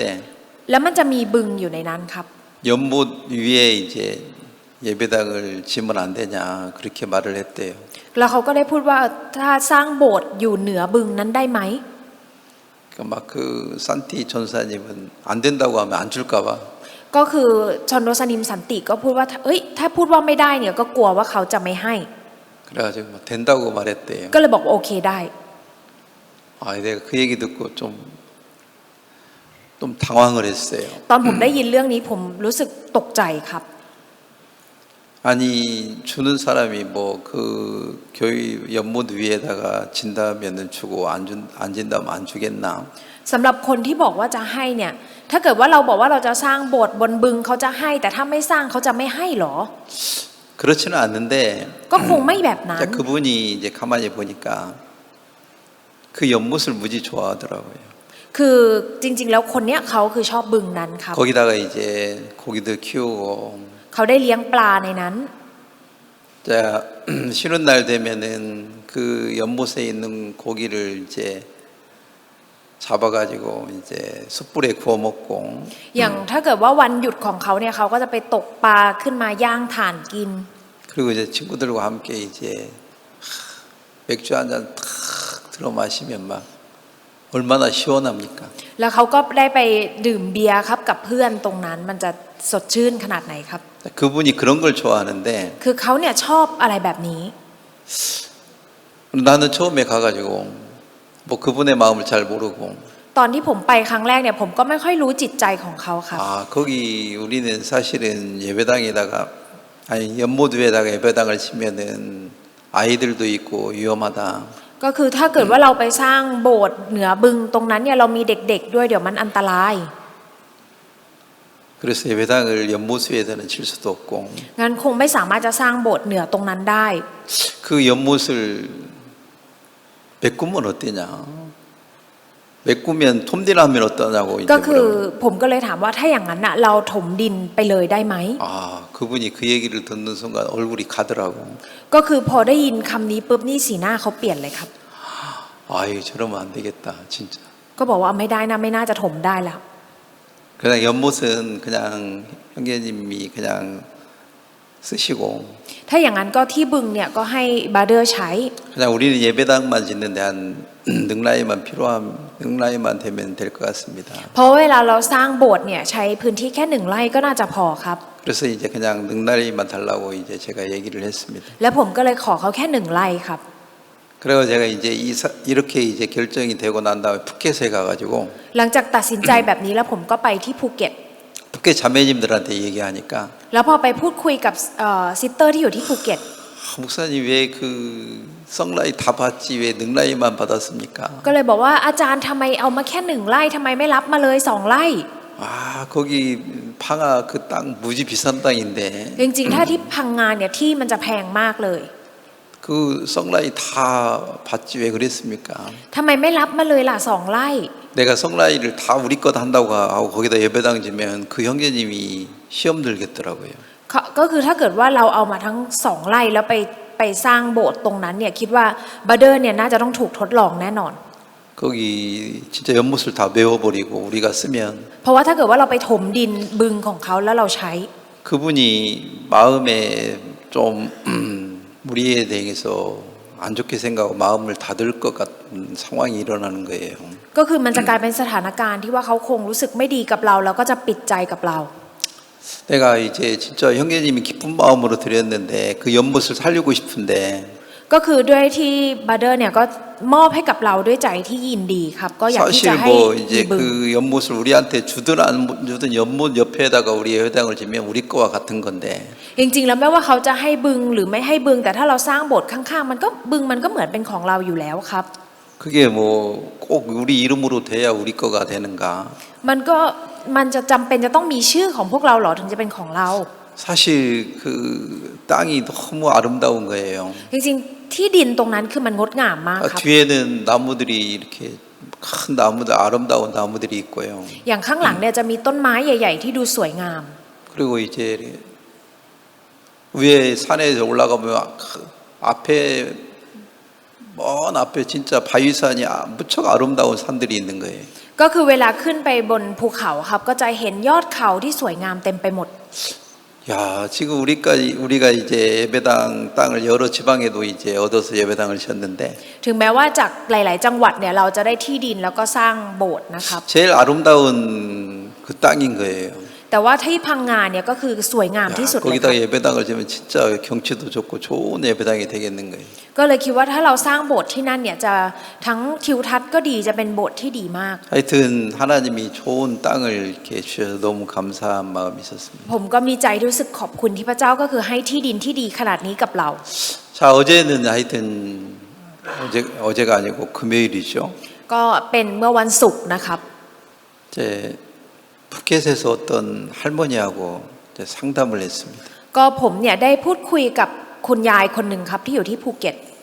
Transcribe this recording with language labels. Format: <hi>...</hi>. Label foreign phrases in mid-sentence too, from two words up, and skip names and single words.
<th>แล้วมันจะมีบึงอยู่ในนั้นครับ</th> <ko>연못 위에 이제 예배당을 지으면 안 되냐 그렇게 말을 했대요.</ko> <th>แล้วเขาก็ได้พูดว่าถ้าสร้างโบสถ์อยู่เหนือบึงนั้นได้ไหม</th> <ko>막 그 산티 전사님은 안 된다고 하면 안 줄까봐</ko> <th>ก็คือชนโดสนิมสันติก็พูดว่าเอ้ยถ้าพูดว่าไม่ได้เนี่ยก็กลัวว่าเขาจะไม่ให้</th> <ko>그래가지고 막 된다고 말했대요.</ko> <th>ก็เลยบอกว่าโอเคได้</th> <ko>아, 내가 그 얘기 듣고 좀 당황을 했어요.</ko> <th>ตอนผมได้ยินเรื่องนี้ผมรู้สึกตกใจครับ</th> <ko>아니 주는 사람이 뭐 그 교회 연못 위에다가 진다면은 주고 안 진다면 안 주겠나?</ko> <th>สำหรับคนที่บอกว่าจะให้เนี่ยถ้าเกิดว่าเราบอกว่าเราจะสร้างโบสถ์บนบึงเขาจะให้แต่ถ้าไม่สร้างเขาจะไม่ให้หรอ</th> <ko>그렇지는 않는데</ko> <th>ก็คงไม่แบบนั้น</th> <ko>그분이 이제 가만히 보니까 그 연못을 무지 좋아하더라고요.</ko> <th>คือจริงๆแล้วคนเนี้ยเขาคือชอบบึงนั้นครับ</th> <ko>거기다가 이제 고기들 키우고</ko> <th>เขาได้เลี้ยงปลาในนั้น</th> <ko>자 쉬는 날 되면은 그 연못에 있는 고기를 이제 잡아가지고 이제 숯불에 구워 먹고</ko> <th>อย่างถ้าเกิดว่าวันหยุดของเขาเนี่ยเขาก็จะไปตกปลาขึ้นมาย่างถ่านกิน</th> <ko>그리고 이제 친구들과 함께 이제 맥주 한 잔 탁 들어 마시면 막 얼마나 시원합니까?</ko> <th>แล้วเขาก็ได้ไปดื่มเบียร์ครับกับเพื่อนตรงนั้นมันจะสดชื่นขนาดไหนครับ</th> <ko>그분이 그런 걸 좋아하는데</ko> <th>คือเขาเนี่ยชอบอะไรแบบนี้</th> <ko>나는 처음에 가가지고 뭐 그분의 마음을 잘 모르고</ko> <th>ตอนที่ผมไปครั้งแรกเนี่ยผมก็ไม่ค่อยรู้จิตใจของเขาครับ</th> <ko>아 거기 우리는 사실은 예배당에다가 아니 연못 위에다가 예배당을 치면은 아이들도 있고 위험하다.</ko> <th>ก็คือถ้าเกิดว่าเราไปสร้างโบสถ์เหนือบึงตรงนั้นเนี่ยเรามีเด็กๆด้วยเดี๋ยวมันอันตราย</th> <ko>그래서 예배당을 연못 위에다는 칠 수도 없고</ko> <th>งั้นคงไม่สามารถจะสร้างโบสถ์เหนือตรงนั้นได้</th> <ko>그 연못을 메꾸면 어떠냐? 메꾸면 톰디라면 어떠냐고 이제</ko> <th>ก็คือ</th> <ko>물어보는</ko> <th>ผมก็เลยถามว่าถ้าอย่างนั้นน่ะเราถมดินไปเลยได้ไหม</th> <ko>아 그분이 그 얘기를 듣는 순간 얼굴이 가더라고.</ko> <th>ก็คือพอได้ยินคำนี้ปุ๊บนี่สีหน้าเขาเปลี่ยนเลยครับ</th> <ko>아이 저러면 안 되겠다 진짜.</ko> <th>ก็บอกว่าไม่ได้นะไม่น่าจะถมได้แล้ว</th> <ko>그냥 연못은 그냥 형제님이 그냥 쓰시고</ko> <th>ถ้าอย่างนั้นก็ที่บึงเนี่ยก็ให้บาเดอร์ใช้</th> <ko>그냥 우리는 예배당만 짓는데 한 능라이만 되면 될 것 같습니다.</ko> <th>เพราะเวลาเราสร้างโบสถ์เนี่ยใช้พื้นที่แค่1 ไร่ก็น่าจะพอครับ</th> <ko>그래서 이제 그냥 능라이만 달라고 이제 제가 얘기를 했습니다.</ko> <th>และผมก็เลยขอเขาแค่1 ไร่ครับ</th> <ko>그리고 제가 이제 이렇게 이제 결정이 되고 난 다음에 푸켓에 가가지고</ko> <th>หลังจากตัดสินใจแบบนี้แล้วผมก็ไปที่ภูเก็ต</th> <ko>푸켓 자매님들한테 얘기하니까</ko> <th>แล้วพอไปพูดคุยกับซิสเตอร์ที่อยู่ที่ภูเก็ต</th> <ko>목사님 왜 그 썩라이 다 받지 왜 능라이만 받았습니까?</ko> <th>ก็เลยบอกว่าอาจารย์ทำไมเอามาแค่1 ไร่ทำไมไม่รับมาเลย2 ไร่</th> <ko>아 거기 방아 그 땅 무지 비싼 땅인데</ko> <th>จริงๆถ้าที่พังงานเนี่ยที่มันจะแพงมากเลย</th> <ko>그 썩라이 다 받지 왜 그랬습니까?</ko> <th>ทำไมไม่รับมาเลยล่ะ2 ไร่</th> <ko>내가 썩라이를 다 우리 것 한다고 하고 거기다 예배당 지면 그 형제님이 시험 들겠더라고요.</ko> <th>ก็คือถ้าเกิดว่าเราเอามาทั้ง2 ไร่แล้วไปสร้างโบสถ์ตรงนั้นเนี่ยคิดว่าบาเดอร์เนี่ยน่าจะต้องถูกทดลองแน่นอน</th> <ko>거기 진짜 연못을 다 메워버리고 우리가 쓰면</ko> <th>เพราะว่าถ้าเกิดว่าเราไปถมดินบึงของเขาแล้วเราใช้</th> <ko>그분이 마음에 좀 우리에 대해서 안 좋게 생각하고 마음을 닫을 것 같은 상황이 일어나는 거예요.</ko> <th>ก็คือมันจะกลายเป็นสถานการณ์ที่ว่าเขาคงรู้สึกไม่ดีกับเราแล้วก็จะปิดใจกับเรา</th> <ko>내가 이제 진짜 형제님이 기쁜 마음으로 드렸는데 그 연못을 살리고 싶은데</ko> <th>ก็คือด้วยที่บัตเดอร์เนี่ยก็มอบให้กับเราด้วยใจที่ยินดีครับก็อยากที่</th> <ko>사실</ko> <th>จะให้</th> <ko>뭐</ko> <th>มี</th> <ko>이제</ko> <th>บึง</th> <ko>그 연못을 우리한테 주든 안 주든 연못 옆에다가 우리의 회당을 지면 우리 거와 같은 건데</ko> <th>จริงๆแล้วไม่ว่าเขาจะให้บึงหรือไม่ให้บึงแต่ถ้าเราสร้างโบสถ์ข้างๆมันก็บึงมันก็เหมือนเป็นของเราอยู่แล้วครับ</th> <ko>그게 뭐 꼭 우리 이름으로 돼야 우리 거가 되는가?</ko> <th>มันจะจำเป็นจะต้องมีชื่อของพวกเราเหรอถึงจะเป็นของเรา</th> <ko>사실 그 땅이 너무 아름다운 거예요.</ko> <th>จริงๆที่ดินตรงนั้นคือมันงดงามมากครับ</th> <ko>뒤에는 나무들이 이렇게 큰 나무들 아름다운 나무들이 있고요.</ko> <th>อย่างข้างหลังเนี่ยจะมีต้นไม้ใหญ่ ๆ ที่ดูสวยงาม</th> <ko>그리고 이제 위에 산에 올라가면 앞에 먼 앞에 진짜 바위산이 무척 아름다운 산들이 있는 거예요.</ko> <th>ก็คือเวลาขึ้นไปบนภูเขาครับก็จะเห็นยอดเขาที่สวยงามเต็มไปหมด</th> <ko>야, 지금 우리가 이제 예배당 땅을 여러 지방에도 이제 얻어서 예배당을 지었는데</ko> <th>ถึงแม้ว่าจากหลาย ๆ จังหวัดเนี่ยเราจะได้ที่ดินแล้วก็สร้างโบสถ์นะครับ</th> <ko>제일 아름다운 그 땅인 거예요.</ko> <th>แต่ว่าที่พังงาเนี่ยก็คือสวยงาม</th> <ko>야,</ko> <th>ที่สุดเลยค</th> <ko>거기다가</ko> <th>รับ</th> <ko>예배당을 지으면 진짜 경치도 좋고 좋은 예배당이 되겠는 거예요.</ko> <th>ก็เลยคิดว่าถ้าเราสร้างโบสถ์ที่นั่นเนี่ยจะทั้งทิวทัศน์ก็ดีจะเป็นโบสถ์ที่ดีมาก</th> <ko>하여튼 하나님이 좋은 땅을 이렇게 주셔서 너무 감사한 마음이 있었습니다.</ko> <th>ผมก็มีใจรู้สึกขอบคุณที่พระเจ้าก็คือให้ที่ดินที่ดีขนาดนี้กับเรา</th> <ko>자, 어제는 하여튼 어제가 아니고 금요일이죠.</ko> <th>ก็เป็นเมื่อวันศุกร์นะครับ</th> <ko>이제 푸켓에서 어떤 할머니하고 이제 상담을 했습니다.</ko> <th>ก็ผมเนี่ยได้พูดคุยกับคุณยายคนหนึ่งครับที่อยู่ที่ภูเก็ต</th>